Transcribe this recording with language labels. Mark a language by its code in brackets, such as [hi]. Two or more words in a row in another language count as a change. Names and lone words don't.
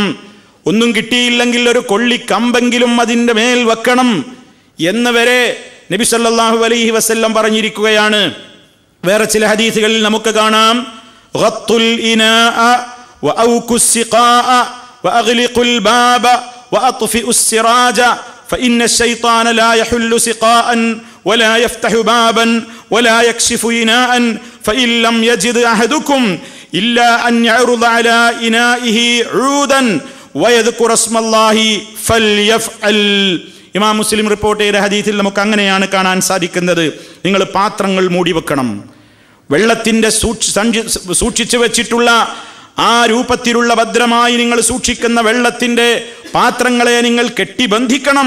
[ml] ഒന്നും കിട്ടിയില്ലെങ്കിൽ ഒരു കൊള്ളിക്കമ്പെങ്കിലും അതിൻ്റെ മേൽ വെക്കണം എന്ന് വരെ നബി [ar] صلى الله عليه وسلم [ml] പറഞ്ഞിരിക്കുകയാണ്. വേറെ ചില ഹദീസുകളിൽ നമുക്ക് കാണാം, [ar] غطوا الإناء وأوكوا السقاء وأغلقوا الباب وأطفئوا السراج فإن الشيطان لا يحل سقاء ولا يفتح بابا ولا يكشف إناء فإن لم يجد أحدكم إلا أن يعرض على إنائه عودا ويذكر اسم الله فليفعل. [ml] ഇമാം മുസ്ലിം റിപ്പോർട്ട് ചെയ്ത ഹദീസിൽ നമുക്ക് അങ്ങനെയാണ് കാണാൻ സാധിക്കുന്നത്. നിങ്ങൾ പാത്രങ്ങൾ മൂടി വെക്കണം. വെള്ളത്തിൻ്റെ സൂക്ഷിച്ചു വെച്ചിട്ടുള്ള ആ രൂപത്തിലുള്ള ഭദ്രമായി നിങ്ങൾ സൂക്ഷിക്കുന്ന വെള്ളത്തിൻ്റെ പാത്രങ്ങളെ നിങ്ങൾ കെട്ടിബന്ധിക്കണം.